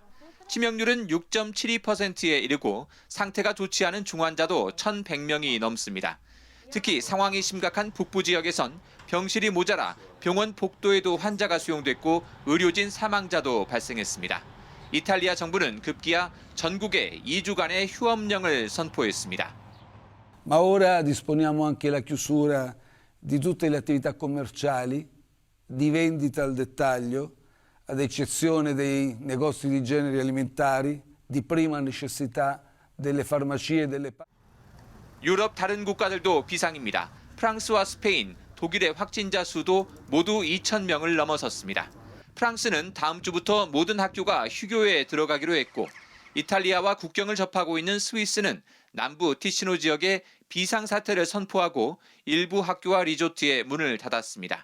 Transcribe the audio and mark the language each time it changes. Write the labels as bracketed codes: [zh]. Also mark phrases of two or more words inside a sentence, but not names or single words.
[ko] 치명률은 6.72%에 이르고 상태가 좋지 않은 중환자도 1,100명이 넘습니다. 특히 상황이 심각한 북부 지역에선 병실이 모자라 병원 복도에도 환자가 수용됐고 의료진 사망자도 발생했습니다. 이탈리아 정부는 급기야 전국에 2주간의 휴업령을 선포했습니다. [it] Ma ora disponiamo anche la chiusura di tutte le attività commerciali, di vendita al dettaglio, ad eccezione dei negozi di generi alimentari, di prima necessità, delle farmacie e delle... [ko] 유럽 다른 국가들도 비상입니다. 프랑스와 스페인, 독일의 확진자 수도 모두 2,000명을 넘어섰습니다. 프랑스는 다음 주부터 모든 학교가 휴교에 들어가기로 했고 이탈리아와 국경을 접하고 있는 스위스는 남부 티시노 지역에 비상사태를 선포하고 일부 학교와 리조트의 문을 닫았습니다.